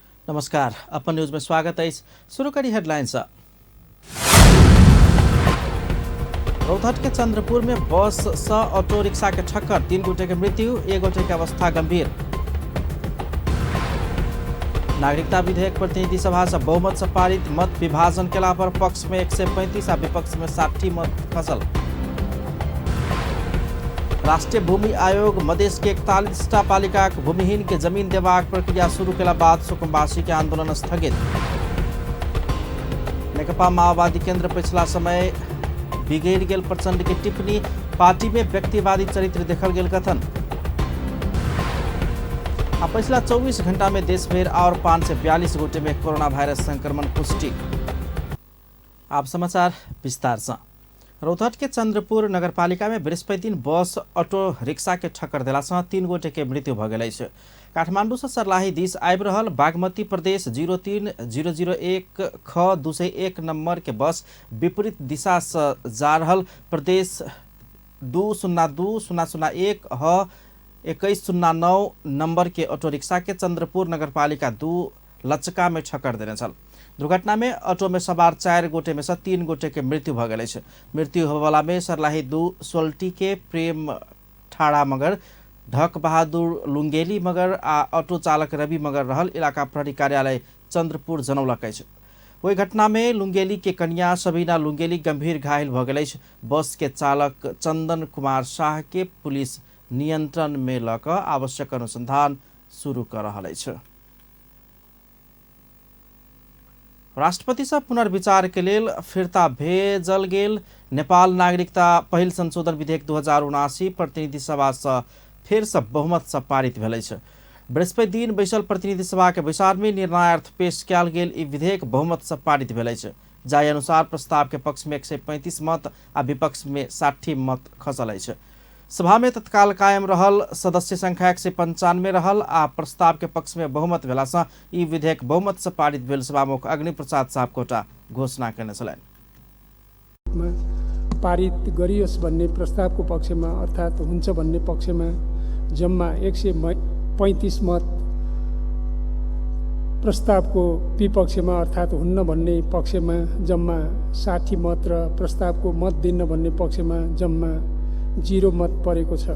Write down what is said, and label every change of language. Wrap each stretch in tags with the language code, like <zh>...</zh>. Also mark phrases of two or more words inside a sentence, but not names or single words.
<mai>नमस्कार, अपन न्यूज में स्वागत है। शुरू करी हेडलाइंस। रौतहट के चंद्रपुर में बस स ऑटो रिक्शा के ठक्कर, 3 गोटे के मृत्यु, 1 गोटे की अवस्था गंभीर। नागरिकता विधेयक प्रतिनिधि सभा से बहुमत से पारित, मत विभाजन केला पर पक्ष में 135 आ विपक्ष में 60 मत खसल। राष्ट्रीय भूमि आयोग मधेश के 41टा पालिका भूमिहीन के जमीन देबाक प्रक्रिया शुरू केला बाद सुकुम्बासी के आंदोलन स्थगित। नेकपा माओवादी केंद्र पिछला समय बिगड़ गेल प्रचंड की टिप्पणी, पार्टी में व्यक्तिवादी चरित्र देखल गेल कथन। पिछला 24 घंटा में देश भर और 542 गोटे में कोरोना वायरस संक्रमण पुष्टि। आप समाचार विस्तार से। रौतहट के चंद्रपुर नगरपालिका में बृहस्पति दिन बस ऑटो रिक्शा के ठक्कर देला से 3 गोटे के मृत्यु भ गेल अछि। काठमांडू से सर्लाही दिस आबि रहल बागमती प्रदेश 03001 ख 201 नंबर के बस विपरीत दिशा से जा रहल प्रदेश 202-001 ह 2109 नंबर के ऑटो रिक्शा के चंद्रपुर नगरपालिका 2 लचका में ठक्कर देने छल। दुर्घटना में ऑटो में सवार 4 गोटे में से 3 गोटे के मृत्यु भ गेल अछि। मृत्यु होबला में सर्लाही 2 सोल्टी के प्रेम ठाड़ा मगर, ढक बहादुर लुंगेली मगर आ ऑटो चालक रवि मगर रहल। इलाका प्रहरी कार्यालय चंद्रपुर जनौलक अछि। वही घटना में लुंगेली के कन्या सबीना लुंगेली गंभीर घायल भ गेल अछि। बस के चालक चंदन कुमार शाह के पुलिस नियंत्रण में लक आवश्यक अनुसंधान शुरू कर रहल अछि। राष्ट्रपति से पुनर्विचार के लेल फिरता भेजल गेल नेपाल नागरिकता पहिल संशोधन विधेयक 2079 प्रतिनिधि सभा से फिर से बहुमत से पारित भेल अछि। बृहस्पति दिन बैसल प्रतिनिधि सभा के बैसार में निर्णयार्थ पेश कयल गेल ई विधेयक बहुमत से पारित भेल अछि। जाहि अनुसार प्रस्ताव के पक्ष में 135 मत आ विपक्ष में 60 मत खसल अछि। सभा में तत्काल कायम रहल सदस्य संख्या 195 रहल आ प्रस्ताव के पक्ष में बहुमत भेला से ई विधेयक बहुमत से पारित भेल सभामुख अग्नि प्रसाद सापकोटा घोषणा करने छलनि।</mai> <ne>पारित गरियोस् भन्ने प्रस्तावको पक्षमा अर्थात् हुन्छ भन्ने पक्षमा जम्मा 135 मत, प्रस्तावको विपक्षमा अर्थात् हुन्न भन्ने पक्षमा जम्मा 60 मत र प्रस्तावको मत दिन्न भन्ने पक्षमा जम्मा 0 मत परेको छ।</ne>